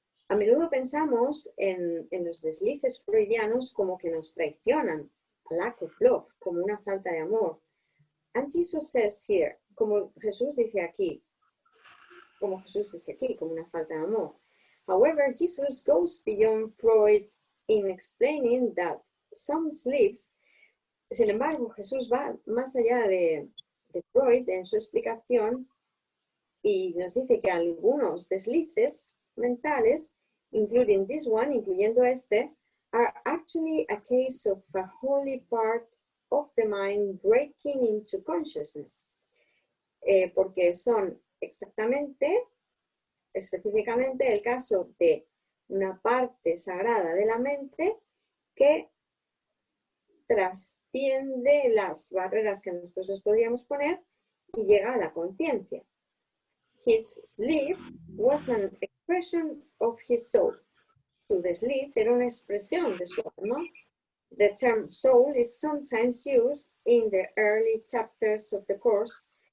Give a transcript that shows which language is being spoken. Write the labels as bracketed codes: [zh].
[es] A menudo pensamos en los deslices freudianos como que nos traicionan, [en] a lack of love, [es] como una falta de amor. [en] And Jesus says here, [es] como Jesús dice aquí, como una falta de amor. [en] However, Jesus goes beyond Freud in explaining that some slips. [es] Sin embargo, Jesús va más allá de Freud en su explicación y nos dice que algunos deslices mentales, [en] including this one, [es] incluyendo este, [en] are actually a case of a holy part of the mind breaking into consciousness. [es] Porque son específicamente el caso de una parte sagrada de la mente que trasciende las barreras que nosotros les podríamos poner y llega a la conciencia. [en] His sleep was an expression of his soul. [es] Su desliz era una expresión de su alma. [en] The term soul is sometimes used in the early chapters of the course.